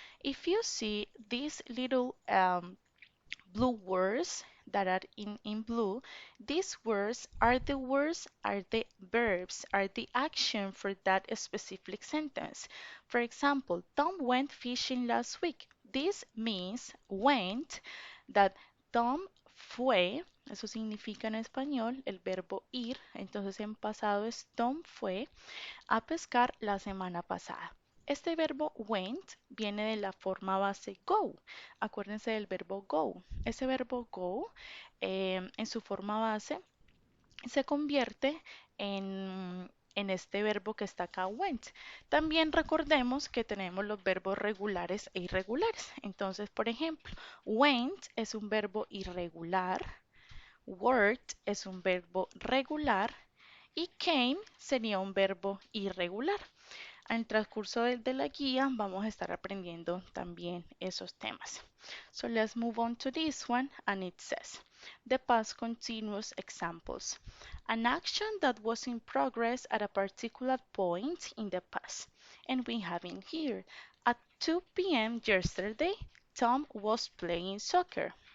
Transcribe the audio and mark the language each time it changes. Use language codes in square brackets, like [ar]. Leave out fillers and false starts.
[en] If you see these little blue words that are in blue, these words are the verbs, are the action for that specific sentence. For example, Tom went fishing last week. This means went, that [es] Tom fue, eso significa en español el verbo ir, entonces en pasado es Tom fue a pescar la semana pasada. Este verbo went viene de la forma base go. Acuérdense del verbo go. Ese verbo go en su forma base se convierte en este verbo que está acá, went. También recordemos que tenemos los verbos regulares e irregulares. Entonces, por ejemplo, went es un verbo irregular, worked es un verbo regular y came sería un verbo irregular. En el transcurso de la guía vamos a estar aprendiendo también esos temas. [en] So let's move on to this one and it says the past continuous examples. An action that was in progress at a particular point in the past. And we have in here at 2 p.m. yesterday, Tom was playing soccer.